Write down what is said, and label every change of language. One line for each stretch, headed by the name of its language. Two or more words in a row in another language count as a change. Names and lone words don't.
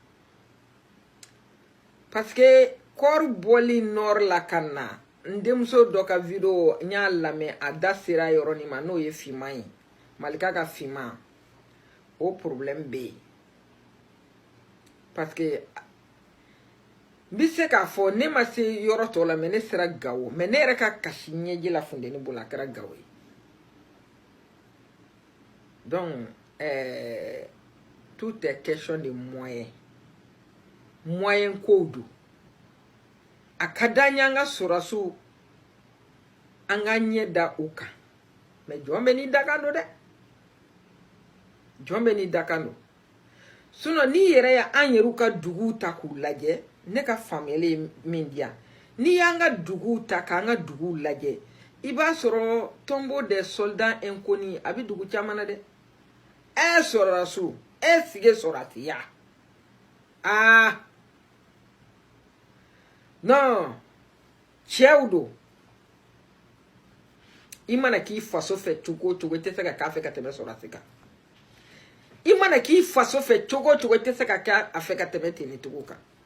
French: parce que
Bambara: kɔɔri bɔli nord la ka na n denmuso dɔ ka video n y'a lamɛn a da sera yɔrɔnin ma n'o ye finman ye Malika ka finman o problème bɛ yen
French: parce que
Bambara: n bɛ se k'a fɔ ne ma se yɔrɔ tɔ la mais ne sera Gawo mais ne yɛrɛ ka kasi ɲɛji la funteni bolo a kɛra Gawo ye
French: donc tout est question de moyen
Bambara: kow don a ka d'an ye an ka sɔrɔdasiw an ka ɲɛ da u kan mais jɔn bɛ n'i dakan don sinon n'i yɛrɛ ye an yɛrɛw ka duguw ta k'u lajɛ ne ka faamuyali ye min di yan n'i y'an ka duguw ta k'an ka duguw lajɛ i b'a sɔrɔ
French: tombeau des soldats inconnus
Bambara: a bɛ dugu caman na dɛ sɔrɔdasiw sige sɔrɔdasiya non cɛw don i mana k'i faso fɛ cogo o cogo i tɛ se ka k'a fɛ ka tɛmɛ sɔrɔdasi kan i mana k'i faso fɛ cogo o cogo i tɛ se ka k'a fɛ ka tɛmɛ tenitigiw kan